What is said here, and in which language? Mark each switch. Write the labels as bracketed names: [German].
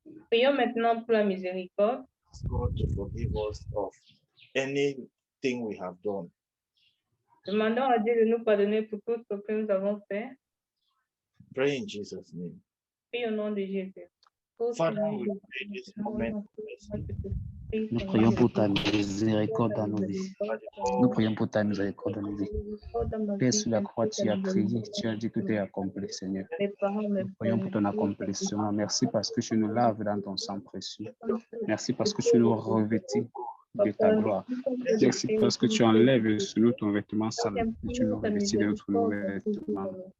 [French] Prions maintenant pour la miséricorde. [English] Ask God to forgive us of anything we have done. [French] Demandons à Dieu de nous pardonner pour tout ce que nous avons fait. [English] Pray in Jesus' name. [French] Prie au nom de Jésus. [English] Father, we pray this moment. [French] Nous prions pour ta miséricorde dans nos vies. Nous prions pour ta miséricorde dans nos vies. Père, sur la croix, tu as prié, tu as dit que tu es accompli, Seigneur. Nous prions pour ton accomplissement. Merci parce que tu nous laves dans ton sang précieux. Merci parce que tu nous revêtis de ta gloire. Merci parce que tu enlèves sur nous ton vêtement sale et tu nous revêtis de notre vêtement.